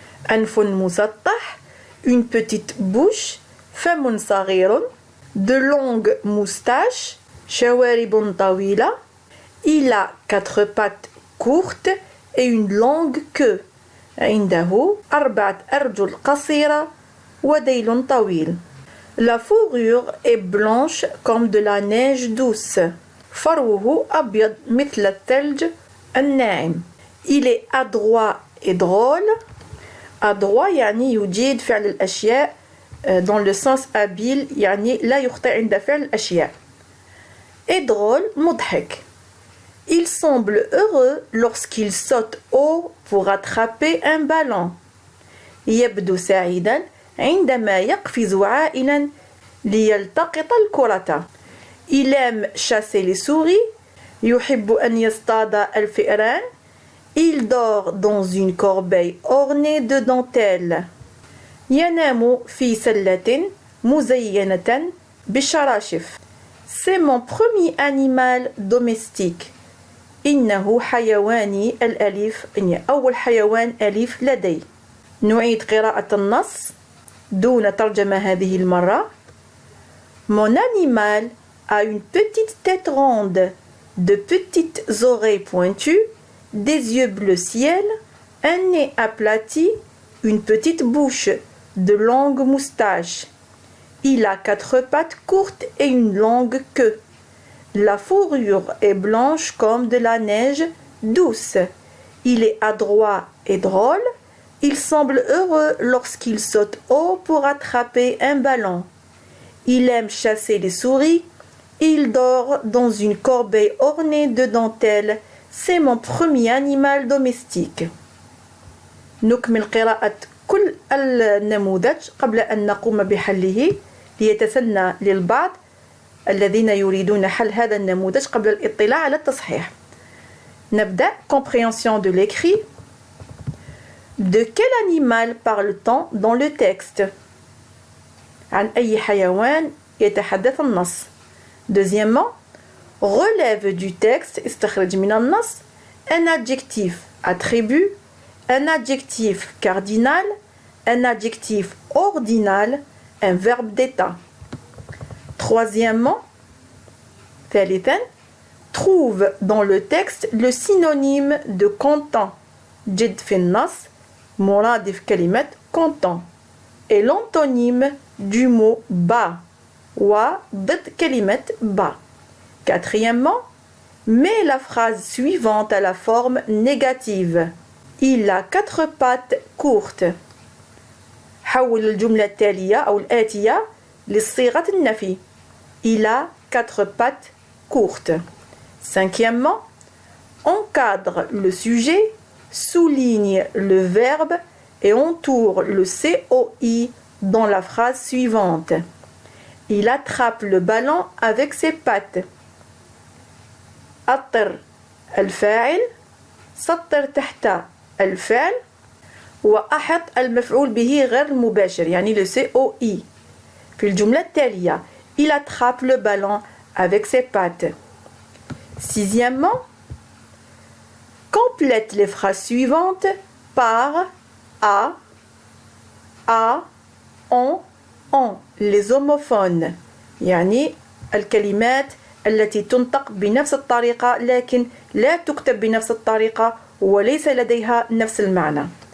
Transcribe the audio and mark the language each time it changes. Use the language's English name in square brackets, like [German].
[Arabic] أنف مسطح [French] une petite bouche [Arabic] فم صغير [French] de longues moustaches [Arabic] شوارب طويلة [French] il a 4 pattes courtes et une longue queue [Arabic] عنده 4 أرجل قصيرة وديل طويل [French] La fourrure est blanche comme de la neige douce. [Arabic] فروه أبيض مثل الثلج الناعم. [French] Il est adroit et drôle. [Arabic] Adroit يعني يجيد فعل الأشياء [French] dans le sens habile [Arabic] يعني لا يخطئ عند فعل الأشياء. [French] Et drôle [Arabic] مضحك. [French] Il semble heureux lorsqu'il saute haut pour attraper un ballon. [Arabic] يبدو سعيدا عندما يقفز عائلا ليلتقط الكرة. [French] Il aime chasser les souris. [Arabic] يحب أن يصطاد الفئران. [French] Il dort dans une corbeille ornée de dentelles. [Arabic] ينام في سلة مزينة بالشراشف. [French] C'est mon premier animal domestique. [Arabic] إنه حيواني الأليف يعني أول حيوان أليف لدي. نعيد قراءة النص دون ترجمة هذه المرة. [French] Mon animal a une petite tête ronde, de petites oreilles pointues, des yeux bleu ciel, un nez aplati, une petite bouche, de longues moustaches. Il a 4 pattes courtes et une longue queue. La fourrure est blanche comme de la neige douce. Il est adroit et drôle. Il semble heureux lorsqu'il saute haut pour attraper un ballon. Il aime chasser les souris. Il dort dans une corbeille ornée de dentelles. C'est mon premier animal domestique. [Arabic] نكمل قراءة كل النموذج قبل أن نقوم بحله ليتسنى للبعض الذين يريدون حل هذا النموذج قبل الاطلاع على التصحيح. نبدأ. [French] Compréhension de l'écrit. De quel animal parle-t-on dans le texte? [Arabic] عن أي حيوان يتحدث النص. [French] Deuxièmement, relève du texte [Arabic] استخرج من النص [French] un adjectif attribut, un adjectif cardinal, un adjectif ordinal, un verbe d'état. Troisièmement, [Arabic] ثالثا, [French] trouve dans le texte le synonyme de content. [Arabic] جد في النص مرادف كلمة content [French] et l'antonyme du mot bas [Arabic] وضد كلمة bas. [French] Quatrièmement, mets la phrase suivante à la forme négative. Il a 4 pattes courtes. [Arabic] حول الجملة التالية أو الآتية لصيغة النفي. [French] Il a 4 pattes courtes. Cinquièmement, encadre le sujet, souligne le verbe et entoure le COI dans la phrase suivante. Il attrape le ballon avec ses pattes. [Arabic] أطر الفاعل سطر تحت الفعل وأحط المفعول به غير المباشر يعني le COI في الجملة التالية. [French] Il attrape le ballon avec ses pattes. Sixièmement, complète les phrases suivantes par a, on, les homophones [Arabic] يعني الكلمات التي تنطق بنفس الطريقة لكن لا تكتب بنفس الطريقة وليس لديها نفس المعنى.